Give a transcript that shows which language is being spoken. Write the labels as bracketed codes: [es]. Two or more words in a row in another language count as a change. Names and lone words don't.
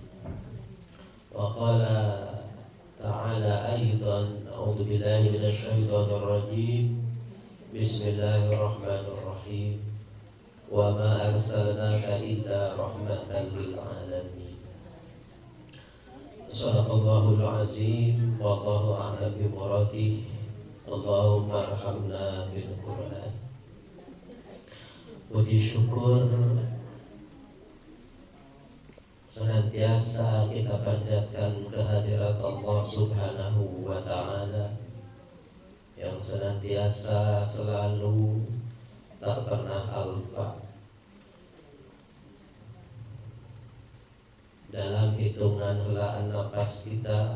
[ar] وقال تعالى أيضا أعوذ بالله من الشيطان الرجيم بسم الله الرحمن الرحيم وما أرسلناك إلا رحمة للعالمين. صدق الله العظيم والله أعلم بمراده. اللهم ارحمنا بالقرآن. [id] Puji syukur senantiasa kita panjatkan kehadirat Allah [ar] سبحانه وتعالى [id] yang senantiasa selalu tak pernah alfa dalam hitungan helaan nafas kita.